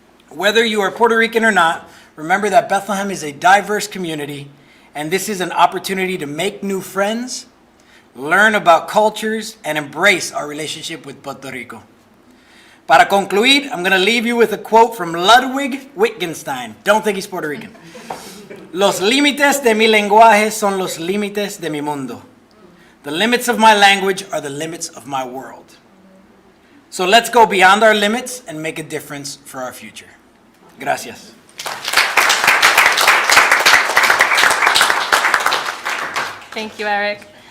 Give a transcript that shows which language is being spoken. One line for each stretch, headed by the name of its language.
English: Whether you are Puerto Rican or not, remember that Bethlehem is a diverse community, and this is an opportunity to make new friends, learn about cultures, and embrace our relationship with Puerto Rico.
Spanish: Para concluir,
English: I'm going to leave you with a quote from Ludwig Wittgenstein. Don't think he's Puerto Rican.
Spanish: Los límites de mi lenguaje son los límites de mi mundo.
English: The limits of my language are the limits of my world. So let's go beyond our limits and make a difference for our future.
Spanish: Gracias.
English: Thank you, Eric.